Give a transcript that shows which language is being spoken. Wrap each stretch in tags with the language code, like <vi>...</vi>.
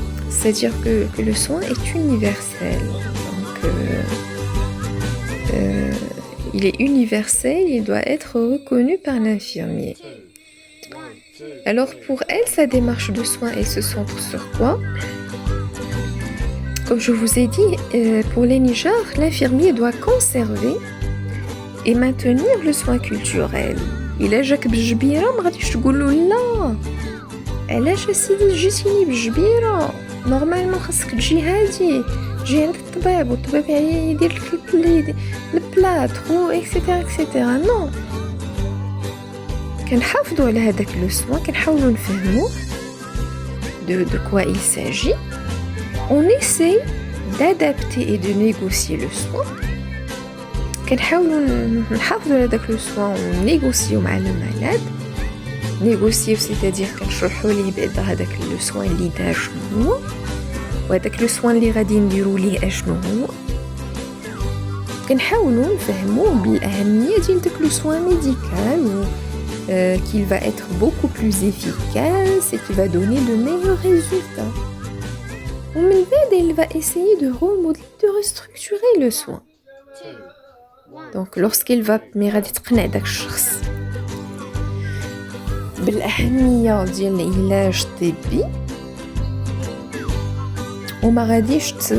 <fr>C'est-à-dire que le soin est universel. Donc, il est universel, il doit être reconnu par l'infirmier. Alors pour elle, sa démarche de soin, elle se centre sur quoi? Comme je vous ai dit, pour les Niger, l'infirmier doit conserver et maintenir le soin culturel.</fr> <ar>إلا جاك بالجبيرة ما غاديش تقولوا لا علاش اسيدي جيتيني بالجبيرة، نورمالمون خاصك تجي هادي، تجي عند الطبيب والطبيب يدير لك البلاط اكسيتيرا اكسيتيرا. نو، كنحافظوا على هذاك لو سوان، كنحاولوا نفهموه</ar> <fr>de quoi il s'agit. On essaie d'adapter et de négocier le soin.</fr> <ar>كنحاولوا نحافظوا على داك لو سوان ونيغوسيو مع المالاد. نيغوسيو</ar> <fr>c'est-à-dire</fr> <ar>كنشرحوا ليه بعدا هذاك لو سوان اللي دار شنو هو، وهذاك لو سوان اللي غادي نديروا ليه اشنو هو. كنحاولوا نفهموه بالاهميه ديال داك لو سوان ميديكال</ar> <fr>qu'il va être beaucoup plus efficace et qui va donner de meilleurs résultats.</fr> <ar>ومن بعد</ar> <fr>il va essayer de remodeler, de restructurer le soin. Donc lorsqu'il va</fr> <ar>غادي تقنع داك الشخص بالأهمية ديال العلاج الطبي، وما غاديش</ar>